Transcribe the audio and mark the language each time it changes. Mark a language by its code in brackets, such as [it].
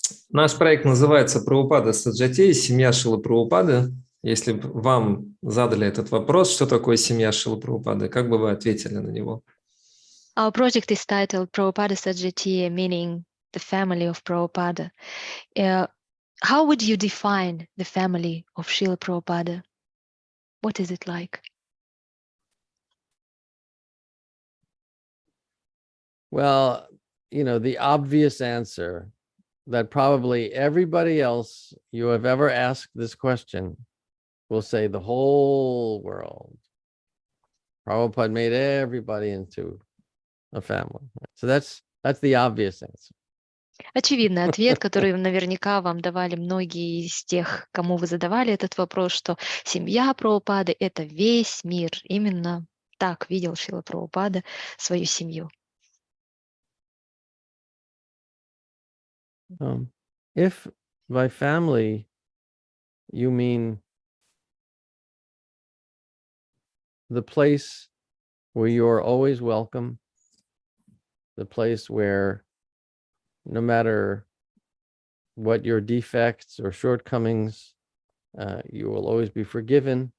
[ru] Наш проект называется «Прабхупада саджатия. Семья Шрилы Прабхупады». Если бы вам задали этот вопрос, что такое семья Шрилы Прабхупады, как бы вы ответили на него? [en] Our project is titled Prabhupada Sаджатия, meaning the family of Prabhupada. How would you define the family of Srila Prabhupada? What is it like? Well, you know, the obvious answer that probably everybody else you have ever asked this question will say the whole world. Prabhupada made everybody into a family. So that's the obvious answer. [ru] Очевидный ответ, который наверняка вам давали многие из тех, кому вы задавали этот вопрос, что семья Прабхупады — это весь мир. Именно так видел Шрила Прабхупада свою семью. [en] If by family you mean the place where you're always welcome, the place where no matter what your defects or shortcomings, you will always be forgiven.